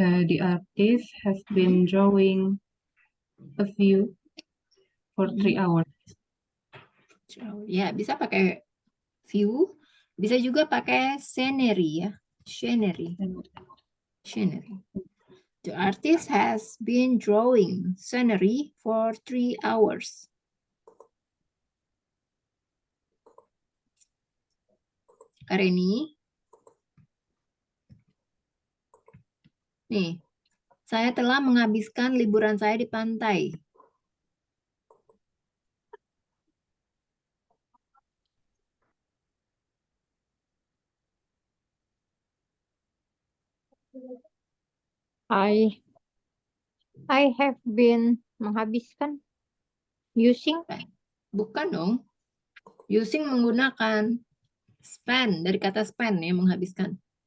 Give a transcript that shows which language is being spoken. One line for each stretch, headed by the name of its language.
English: The artist has been drawing a view for 3 hours.
Indonesian: Ya, bisa pakai view, bisa juga pakai scenery ya.
English: Scenery. The artist has been drawing scenery for 3 hours. Kareni.
Indonesian: Nih, saya telah menghabiskan liburan saya di pantai.
English: I have been
Indonesian: menghabiskan
English: using
Indonesian: Bukan dong. Using menggunakan spend, dari kata spend ya, menghabiskan.